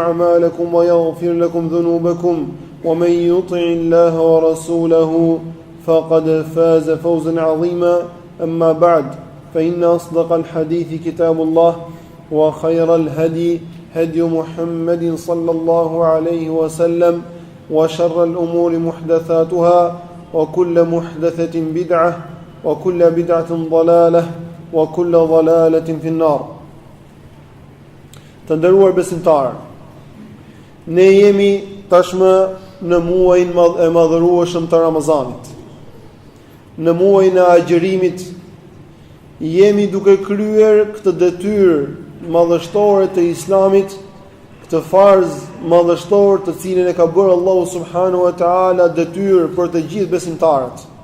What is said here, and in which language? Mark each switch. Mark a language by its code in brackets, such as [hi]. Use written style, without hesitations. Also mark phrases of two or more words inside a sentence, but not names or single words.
[ar] أعمالكم ويغفر لكم ذنوبكم ومن يطع الله ورسوله فقد فاز فوزا عظيما أما بعد فإن أصدق الحديث كتاب الله وخير الهدي هدي محمد صلى الله عليه وسلم وشر الأمور محدثاتها وكل محدثة بدعة وكل بدعة ضلالة وكل ضلالة في النار. [sq] Të nderuar besimtarë, ne jemi tashmë në muajin e madhërueshëm të Ramazanit. Në muajin e agjërimit jemi duke kryer këtë detyrë madhështore të Islamit, këtë farz madhështor të cilin e ka bërë Allahu [ar] سبحانه وتعالى [sq] detyrë për të gjithë besimtarët.